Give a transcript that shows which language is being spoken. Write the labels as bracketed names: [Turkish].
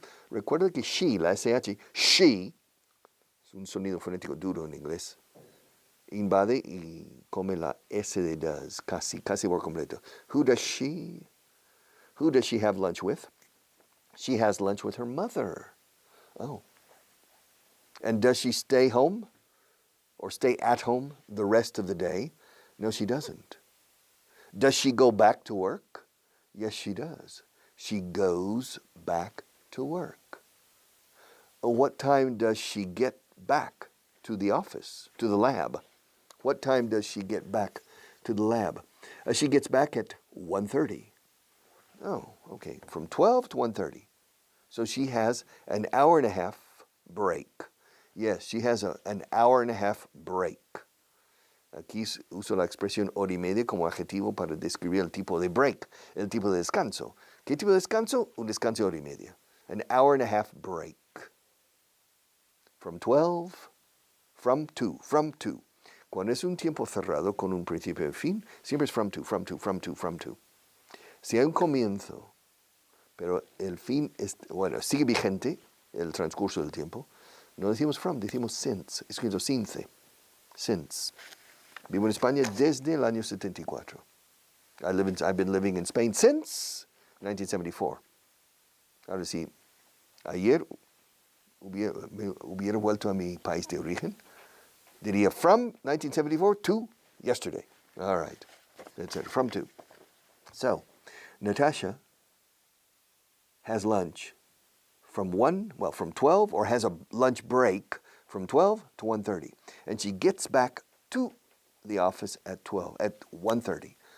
[Spanish] Recuerda que she, la SH, she, es un sonido fonético duro en inglés. Invade y come la S de does, casi por completo. [English] Who does she have lunch with? She has lunch with her mother. Oh. And does she stay home or stay at home the rest of the day? No, she doesn't. Does she go back to work? Yes, she does. She goes back to work. What time does she get back to the office, to the lab? What time does she get back to the lab? She gets back at 1:30. Oh, okay, from 12 to 1:30. So she has an hour and a half break. Yes, she has an hour and a half break. [Spanish] Aquí uso la expresión hora y media como adjetivo para describir el tipo de break, el tipo de descanso. ¿Qué tipo de descanso? Un descanso de hora y media. [English] An hour and a half break. From 12, from 2. [Spanish] Cuando es un tiempo cerrado con un principio y fin, siempre es from 2. Si hay un comienzo, pero el fin sigue vigente, el transcurso del tiempo, no decimos from, decimos since, escrito since. Vivo en España desde el año 74. [English] I've been living in Spain since 1974. [Spanish] Ahora sí, ayer hubiera vuelto a mi país de origen, diría [English] from 1974 to yesterday. All right, that's it, from to. So, Natasha has lunch from 12, or has a lunch break from 12 to 1:30. And she gets back to the office at 1:30.